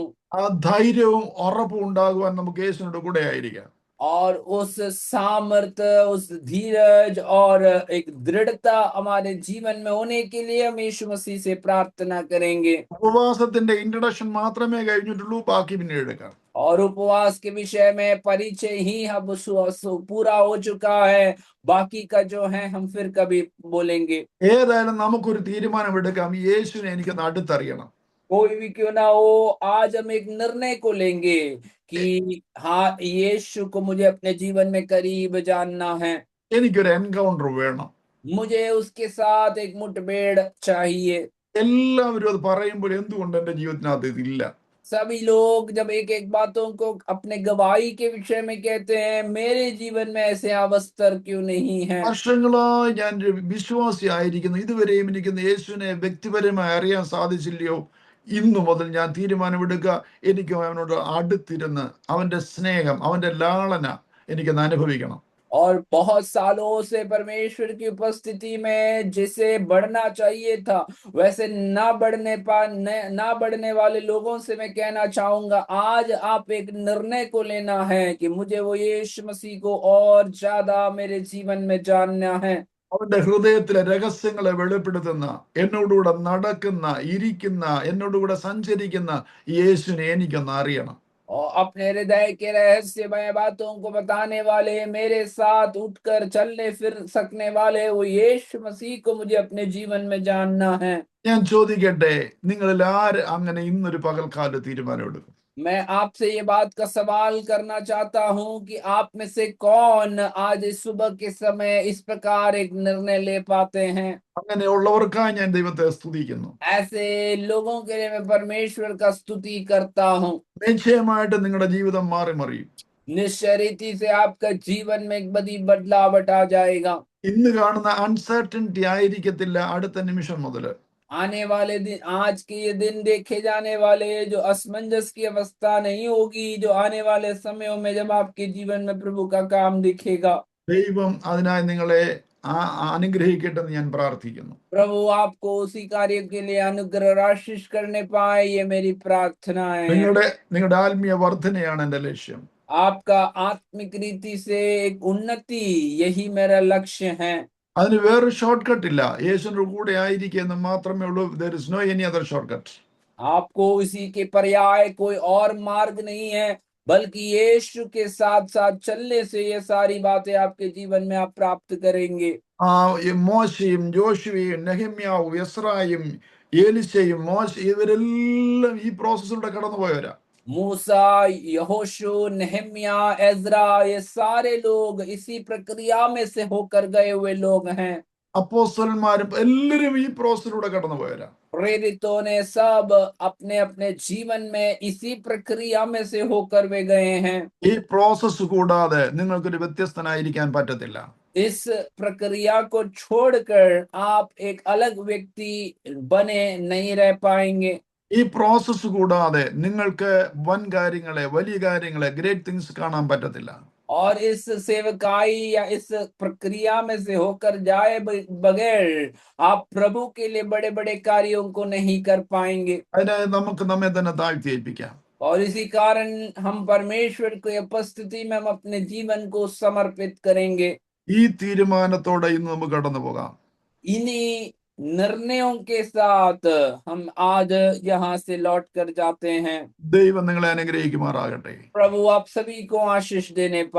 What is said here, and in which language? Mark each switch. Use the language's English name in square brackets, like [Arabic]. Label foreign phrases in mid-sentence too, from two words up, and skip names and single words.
[Malayalam] ആ ധൈര്യവും ഉറപ്പും ഉണ്ടാകുവാൻ നമുക്ക് യേശുവിനോട് കൂടെ ആയിരിക്കാം. [Hindi] और उस सामर्थ, उस धीरज और एक दृढ़ता हमारे जीवन में होने के लिए हम यीशु मसीह से प्रार्थना करेंगे. [Malayalam] ഉപവാസത്തിന്റെ ഇൻട്രഡക്ഷൻ മാത്രമേ കഴിഞ്ഞിട്ടുള്ളൂ, ബാക്കി പിന്നീട് എടുക്കാം. [Hindi] और उपवास के विषय में परिचय ही हम पूरा हो चुका है, बाकी का जो है हम फिर कभी बोलेंगे. [Malayalam] ഏതായാലും നമുക്കൊരു തീരുമാനം എടുക്കാം, യേശുവിനെ എനിക്കൊന്ന് അടുത്തറിയണം. [Hindi] कोई भी क्यों ना हो, आज हम एक निर्णय को लेंगे कि हाँ, यीशु को मुझे अपने जीवन में करीब जानना है. [Malayalam] എനിക്കൊരു എൻകൗണ്ടർ വേണം. [Hindi] मुझे उसके साथ एक मुठभेड़ चाहिए. [Malayalam] എല്ലാവരും അത് പറയുമ്പോൾ എന്തുകൊണ്ട് എന്റെ ജീവിതത്തിനകത്ത് ഇതില്ല? [Hindi] सभी लोग जब एक एक बातों को अपने गवाही के विषय में कहते हैं, मेरे जीवन में ऐसे अवसर क्यों नहीं है. [Malayalam] വർഷങ്ങളായി ഞാൻ ഒരു വിശ്വാസി ആയിരിക്കുന്നു, ഇതുവരെയും എനിക്ക് യേശുവിനെ വ്യക്തിപരമായി അറിയാൻ സാധിച്ചില്ലയോ? ഇന്നു മുതൽ ഞാൻ തീരുമാനമെടുക്കുക, എനിക്ക് അവനോട് അടുത്തിരുന്ന് അവന്റെ സ്നേഹം, അവന്റെ ലാളന എനിക്കൊന്ന് അനുഭവിക്കണം. [Hindi] और बहुत सालों से परमेश्वर की उपस्थिति में जिसे बढ़ना चाहिए था, वैसे ना बढ़ने वाले लोगों से मैं कहना चाहूंगा, आज आप एक निर्णय को लेना है कि मुझे वो यीशु मसीह को और ज्यादा मेरे जीवन में जानना है. [Malayalam] അവന്റെ ഹൃദയത്തിലെ രഹസ്യങ്ങളെ വെളിപ്പെടുത്തുന്ന, എന്നോടുകൂടെ നടക്കുന്ന, ഇരിക്കുന്ന, എന്നോടുകൂടെ സഞ്ചരിക്കുന്ന യേശുവിനെ എനിക്കൊന്ന് അറിയണം. [Hindi] और अपने हृदय के रहस्यमय बातों को बताने वाले, मेरे साथ उठकर चलने फिर सकने वाले वो यीशु मसीह को मुझे अपने जीवन में जानना है. [Malayalam] ഞാൻ ചോദിക്കട്ടെ, നിങ്ങളിൽ ആര് അങ്ങനെ ഇന്നൊരു പകൽക്കാല തീരുമാനമെടുക്കും? [Hindi] मैं आपसे ये बात का सवाल करना चाहता हूं कि आप में से कौन आज इस सुबह के समय इस प्रकार एक निर्णय ले पाते हैं. [Malayalam] അങ്ങനെയുള്ളവർക്കായി ഞാൻ ദൈവത്തെ സ്തുതിക്കുന്നു. [Hindi] ऐसे लोगों के लिए मैं परमेश्वर का स्तुति करता हूं. [Malayalam] നിശ്ചയമായിട്ട് നിങ്ങളുടെ ജീവിതം മാറി മറിയും. [Hindi] निश्चय रीति से आपका जीवन में एक बड़ी बदलावट आ जाएगा. [Malayalam] ഇന്ന് കാണുന്ന അൺസർട്ടനിറ്റി ആയിരിക്കത്തില്ല അടുത്ത നിമിഷം മുതൽ. [Hindi] आने वाले दिन, आज के ये दिन देखे जाने वाले जो असमंजस की अवस्था नहीं होगी, जो आने वाले समयों में जब आपके जीवन में प्रभु का काम दिखेगा. [Malayalam] ദൈവം അതിനായി നിങ്ങളെ അനുഗ്രഹിക്കട്ടെ എന്ന് ഞാൻ പ്രാർത്ഥിക്കുന്നു. [Hindi] प्रभु आपको उसी कार्य के लिए अनुग्रह आशीष करने पाए, ये मेरी प्रार्थना है. [Malayalam] നിങ്ങളുടെ ആത്മീയ വർധനയാണ് എന്റെ ലക്ഷ്യം. [Hindi] आपका आत्मिक रीति से एक उन्नति, यही मेरा लक्ष्य है. [Malayalam] അതിന് വേറൊരു [English] short cut [Malayalam] ഇല്ല. യേശുവിന്റെ കൂടെ ആയിരിക്കുന്ന മാത്രമേ ഉള്ളൂ. [English] there is no any other shortcut. [Hindi] आपको इसी के पर्याय कोई और मार्ग नहीं है, बल्कि यीशु के साथ साथ चलने से ये सारी बातें आपके जीवन में आप प्राप्त करेंगे. [Malayalam] മോശയും ജോഷുവയും നെഹമ്യാവും എസ്രായും ഏലിശയും ഇവരെല്ലാം ഈ പ്രോസസ്സിലൂടെ കടന്നുപോയവരാ. [Hindi] मूसा, यहोशू, नेहम्या, एजरा, ये सारे लोग इसी प्रक्रिया में से होकर गए हुए लोग हैं. [Malayalam] അപ്പോസ്തലന്മാരും എല്ലാവരും ഈ പ്രോസസ്സിലൂടെ കടന്നുപോയവരാ. [Hindi] प्रेरितों ने सब अपने अपने जीवन में इसी प्रक्रिया में से होकर वे गए हैं. [Malayalam] ഈ പ്രോസസ്സ് കൂടാതെ നിങ്ങൾക്കൊരു വ്യത്യസ്തനായിരിക്കാൻ പറ്റത്തില്ല. [Hindi] इस प्रक्रिया को छोड़कर आप एक अलग व्यक्ति बने नहीं रह पाएंगे. [Malayalam] ഈ പ്രോസസ്സ് കൂടാതെ നിങ്ങൾക്ക് വൻ കാര്യങ്ങളെ, വലിയ കാര്യങ്ങളെ, [English] great things [Malayalam] കാണാൻ പറ്റത്തില്ല. [Hindi] और इस सेवकाई या इस प्रक्रिया में से होकर जाए बगैर आप प्रभु के लिए बड़े बड़े कार्यों को नहीं कर पाएंगे. [Malayalam] അതിനായി നമുക്ക് നമ്മെ തന്നെ താഴ്ത്തി ഏൽപ്പിക്കാം. [Hindi] और इसी कारण हम परमेश्वर की उपस्थिति में हम अपने जीवन को समर्पित करेंगे. [Malayalam] ഈ തീരുമാനത്തോടെ ഇന്ന് നമുക്ക് കടന്നു പോകാം. [Hindi] इन्हीं निर्णयों के साथ हम आज यहाँ से लौट कर जाते हैं. [Malayalam] ദൈവം നിങ്ങളെ അനുഗ്രഹിക്കുമാറാകട്ടെ. [Hindi] प्रभु आप सभी को आशीष देने पाए.